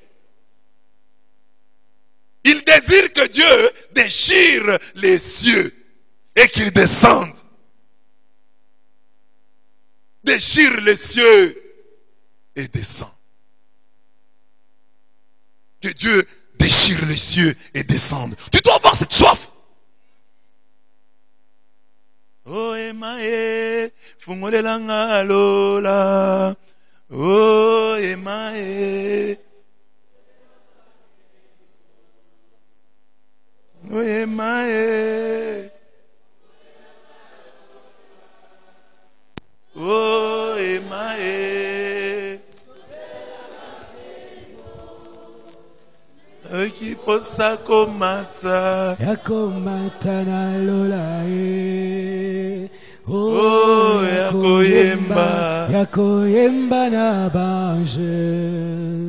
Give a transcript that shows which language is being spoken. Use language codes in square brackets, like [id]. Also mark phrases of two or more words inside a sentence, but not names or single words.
[fr] Il désire que Dieu déchire les cieux et qu'il descende. Déchire les cieux et descend. Que Dieu déchire les cieux et descende. Tu dois avoir cette soif. [ln] Oh emae, fungolelanga lola. Oh emae. Oh emae. Oh emae. Okiposa komata. Yakomata na lola e. Oh yakoyemba. Yakoyemba na banje.